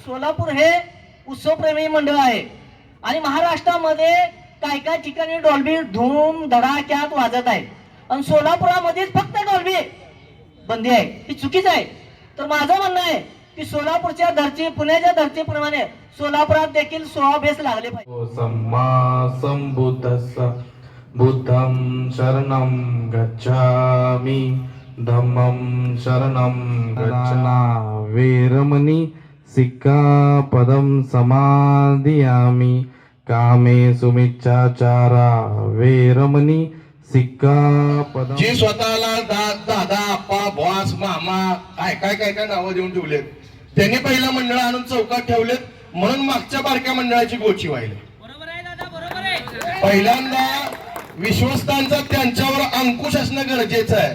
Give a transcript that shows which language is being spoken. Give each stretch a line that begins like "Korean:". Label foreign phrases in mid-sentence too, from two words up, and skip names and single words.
Marathi: सोलापूर हे उत्सवप्रेमी मंडळ आहे आणि महाराष्ट्रामध्ये काय काय ठिकाणी डॉल्बी धूम धडाक्यात वाजत आहे आणि सोलापुरामध्येच फक्त डॉल्बी बंदी आहे. ही चुकीच आहे. तर माझं म्हणणं आहे की सोलापूरच्या धरती पुण्याच्या धरतीप्रमाणे सोलापुरात देखील सोहाबेस लागले पाहिजे.
Pali: सम्मा संबुद्धस्स बुद्धं शरणं गच्छामि धम्मं शरणं गच्छामि वेरमणि सिक्खापदं समादियामि कामे सुमिच्छाचारा वेरमणि सिक्खापदं.
Marathi: जी स्वतःला दादा आप्पा बॉस मामा काय काय काय काय नावं देऊन ठेवलेत त्यांनी पहिलं मंडळ आणून चौकात ठेवलेत म्हणून मागच्या बारक्या मंडळाची गोची व्हायली. पहिल्यांदा विश्वस्तांचा त्यांच्यावर अंकुश असणं गरजेचं आहे.